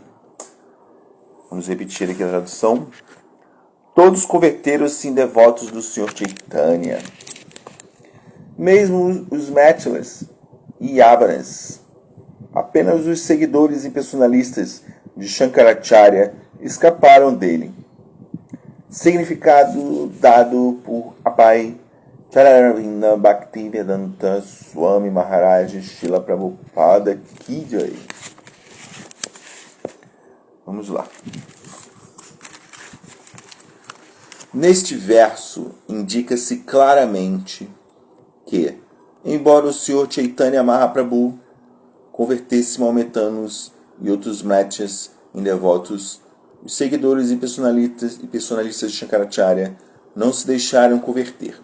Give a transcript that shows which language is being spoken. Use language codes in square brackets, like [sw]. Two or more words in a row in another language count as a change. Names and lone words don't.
[pt] Vamos repetir aqui a tradução. Todos converteram-se em devotos do Senhor Chaitanya. Mesmo os mlechas e yavanas. Apenas os seguidores impersonalistas de Shankaracharya escaparam dele. Significado dado por Abai Charavinda Bhaktivedanta Swami Maharaj Srila Prabhupada [hi] की जय. [pt] Vamos lá. Neste verso indica-se claramente que Embora o Sr. Chaitanya Mahaprabhu convertesse maometanos e outros mrachas em devotos, os seguidores e personalistas de Shankaracharya não se deixaram converter.